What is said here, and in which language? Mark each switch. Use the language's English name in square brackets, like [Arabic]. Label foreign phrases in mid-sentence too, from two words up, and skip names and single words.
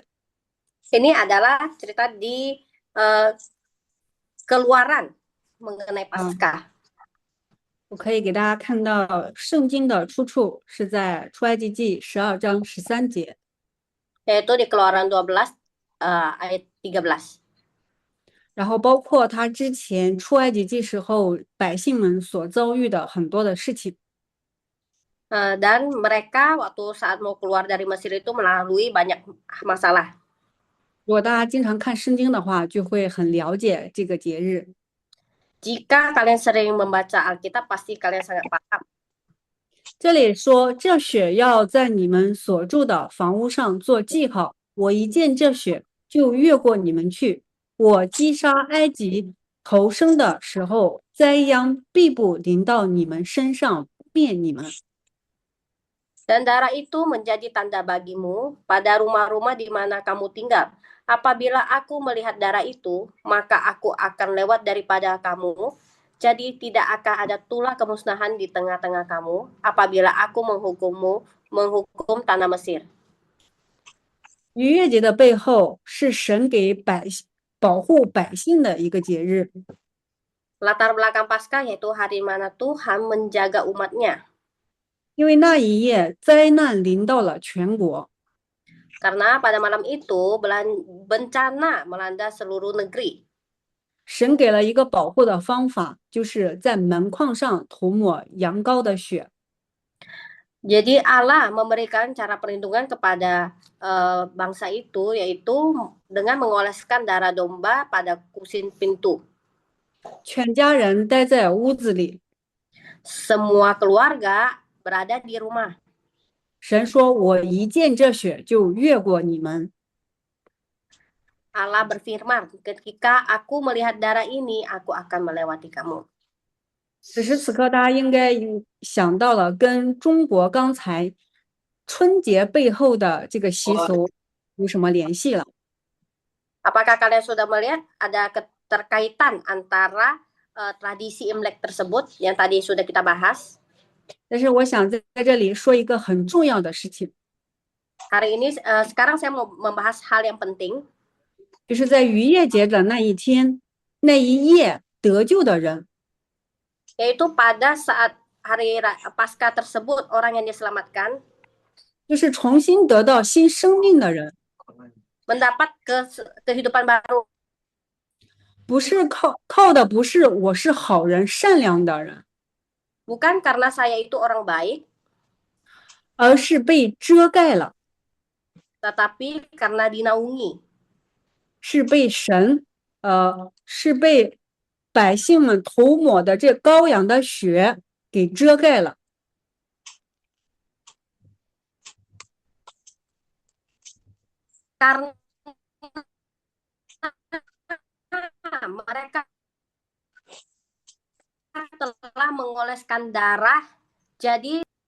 [Indonesian] Ini adalah cerita di Keluaran mengenai Paskah. [Chinese] 我可以给大家看到圣经的出处是在出埃及记12章13节， [Indonesian] Yaitu di Keluaran 12 ayat 13. [Chinese] 然后包括他之前出埃及记时候百姓们所遭遇的很多的事情。 [Indonesian] Dan mereka waktu saat mau keluar dari Mesir itu melalui banyak masalah. [Chinese] 如果大家经常看圣经的话，就会很了解这个节日。 [Indonesian] Jika kalian sering membaca Alkitab, pasti kalian sangat paham. [Chinese] 这里说，这血要在你们所住的房屋上做记号，我一见这血就越过你们去。我击杀埃及投生的时候，灾殃必不临到你们身上，灭你们。 [Indonesian] Dan darah itu menjadi tanda bagimu pada rumah-rumah di mana kamu tinggal. Apabila aku melihat darah itu, maka aku akan lewat daripada kamu. Jadi tidak akan ada tulah kemusnahan di tengah-tengah kamu apabila aku menghukum tanah Mesir. [Chinese] 逾越节的背后是神给保护百姓的一个节日。 [Indonesian] Latar belakang Paskah yaitu hari mana Tuhan menjaga umatnya. [Chinese] 因为那一夜灾难临到了全国， [Indonesian] Karena pada malam itu bencana melanda seluruh negeri. [Chinese] 神给了一个保护的方法，就是在门框上涂抹羊羔的血。 [Indonesian] Jadi Allah memberikan cara perlindungan kepada bangsa itu, yaitu dengan mengoleskan darah domba pada kursi pintu. [Chinese] 全家人待在屋子里。 [Indonesian] Semua keluarga berada di rumah. [Chinese] 神说：“我一见这血就越过你们。” [Indonesian] Allah berfirman, ketika aku melihat darah ini, aku akan melewati kamu. [Chinese] 此时此刻，大家应该想到了跟中国刚才春节背后的这个习俗有什么联系了？ [Indonesian] Apakah kalian sudah melihat ada keterkaitan antara tradisi Imlek tersebut yang tadi sudah kita bahas? [Chinese] 但是我想在这里说一个很重要的事情， [Indonesian] Hari ini, sekarang saya mau membahas hal yang penting, [Chinese] 就是在逾越节的那一天，那一夜得救的人， [Indonesian] yaitu pada saat hari Paskah tersebut, orang yang diselamatkan [Chinese] 就是重新得到新生命的人， [Indonesian] mendapat kehidupan baru. [Chinese] 不是靠的不是我是好人善良的人， [Indonesian] Bukan karena saya itu orang baik, [Chinese] 而是被遮盖了， [Indonesian] tetapi karena dinaungi. [Chinese] 是被神，是被百姓们涂抹的这羔羊的血给遮盖了。 [Indonesian] Karena mereka telah mengoleskan darah, jadi